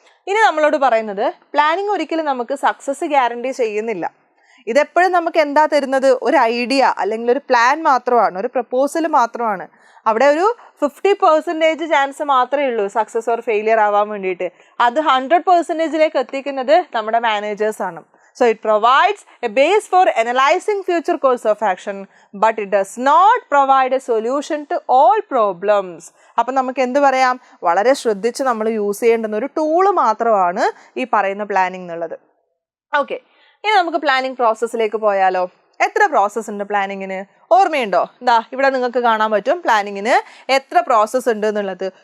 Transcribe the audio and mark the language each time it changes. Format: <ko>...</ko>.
<ml>ഇനി നമ്മളോട് പറയുന്നത് പ്ലാനിങ് ഒരിക്കലും നമുക്ക് സക്സസ് ഗ്യാരണ്ടി ചെയ്യുന്നില്ല. ഇതെപ്പോഴും നമുക്ക് എന്താ തരുന്നത്? ഒരു ഐഡിയ അല്ലെങ്കിൽ ഒരു പ്ലാൻ മാത്രമാണ്, ഒരു പ്രപ്പോസൽ മാത്രമാണ്. അവിടെ ഒരു 50% ചാൻസ് മാത്രമേ ഉള്ളൂ</ml> <en>success or failure</en> <ml>ആവാൻ വേണ്ടിയിട്ട്. അത് 100%ലേക്ക് എത്തിക്കുന്നത് നമ്മുടെ മാനേജേഴ്സാണ്.</ml> <en>So it provides a base for analyzing future course of action, but it does not provide a solution to all problems.</en> <ml>അപ്പം നമുക്ക് എന്ത് പറയാം? വളരെ ശ്രദ്ധിച്ച് നമ്മൾ യൂസ് ചെയ്യേണ്ടുന്ന ഒരു ടൂള് മാത്രമാണ് ഈ പറയുന്ന പ്ലാനിങ് എന്നുള്ളത്. ഓക്കെ, ഇനി നമുക്ക് പ്ലാനിങ് പ്രോസസ്സിലേക്ക് പോയാലോ? എത്ര പ്രോസസ്സ് ഉണ്ട് പ്ലാനിങ്ങിന്? ഓർമ്മയുണ്ടോ? എന്താ ഇവിടെ നിങ്ങൾക്ക് കാണാൻ പറ്റും പ്ലാനിങ്ങിന് എത്ര പ്രോസസ്സ് ഉണ്ട് എന്നുള്ളത്.</ml>